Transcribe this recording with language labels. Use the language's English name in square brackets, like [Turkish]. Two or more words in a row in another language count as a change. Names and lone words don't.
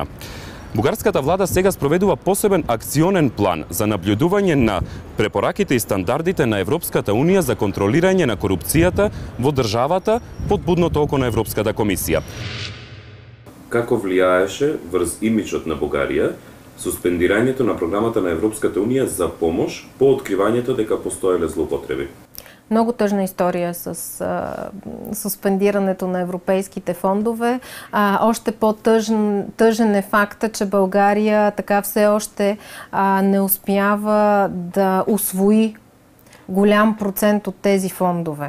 [Macedonian] Бугарската влада сега спроведува посебен акционен план за наблюдување на препораките и стандардите на Европската Унија за контролирање на корупцијата во државата под будното око на Европската комисија. Како влијаеше врз имиджот на Бугарија суспендирањето на програмата на Европската Унија за помош по откривањето дека постоеле злоупотреби? [Bulgarian] Много тъжна история с суспендирането на европейските фондове. Още по-тъжен е факта, че България така все още не успява да усвои голям процент от тези фондове.